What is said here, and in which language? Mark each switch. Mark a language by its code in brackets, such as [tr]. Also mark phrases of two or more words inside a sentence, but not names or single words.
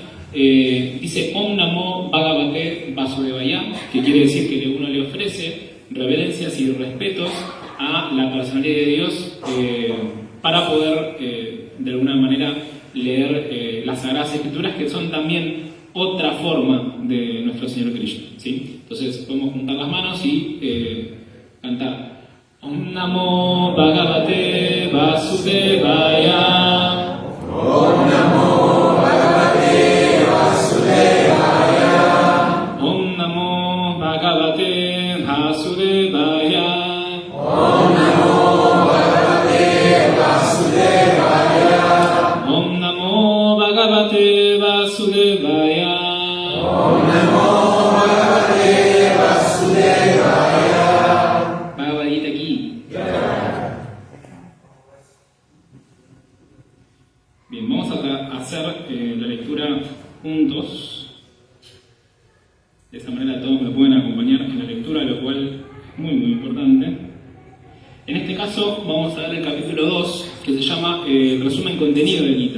[sa] Dice ॐ नमो भगवते वासुदेवाय, [es] que quiere decir que uno le ofrece reverencias y respetos a la personalidad de Dios para poder de alguna manera leer las Sagradas Escrituras, que son también otra forma de nuestro Señor Krishna, ¿sí? Entonces podemos juntar las manos y cantar [sa] ॐ नमो भगवते वासुदेवाय. ॐ नमो वासुदेवाय. ॐ नमो भगवते वासुदेवाय. ॐ नमो भगवते वासुदेवाय. ॐ नमो भगवते वासुदेवाय. ॐ नमो भगवते वासुदेवाय. [es] Bhagavad Gita aquí. Bien, vamos a hacer la lectura juntos. De esa manera todos me pueden acompañar en la lectura, lo cual es muy importante. En este caso vamos a ver el capítulo 2, que se llama Resumen Contenido de Gita.